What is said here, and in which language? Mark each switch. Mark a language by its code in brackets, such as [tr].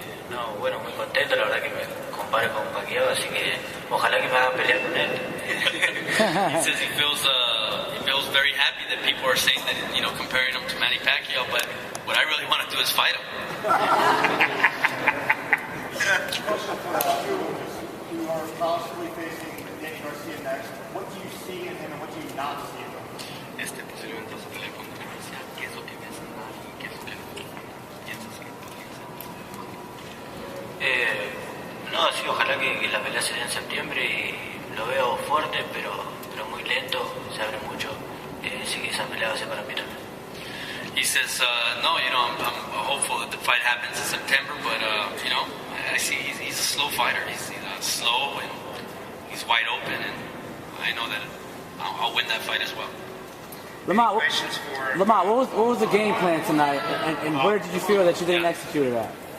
[es] No, bueno, muy contento, la verdad que me compare con Pacquiao, así que ojalá que me hagan pelear con él. [en] He says he feels very happy that people are saying that, comparing him to Manny Pacquiao, but what I really want to do is fight him. You are possibly facing Danny Garcia next. What do you see in him and what do you not see in him? [es] Posiblemente se pelea con Garcia. ¿Qué es lo que ves en él y qué es lo que piensas que podría ser? No, sí, ojalá que la pelea se dé en septiembre y lo veo fuerte, pero muy lento, se abre mucho. Sí que esa pelea va a ser para mí también. [en] He says, no, I'm hopeful that the fight happens in September, but, I see he's a slow fighter. He's slow and he's wide open, and I know that I'll win that fight as well. Lamont, what was the game plan tonight, and where did you feel that you didn't execute it at?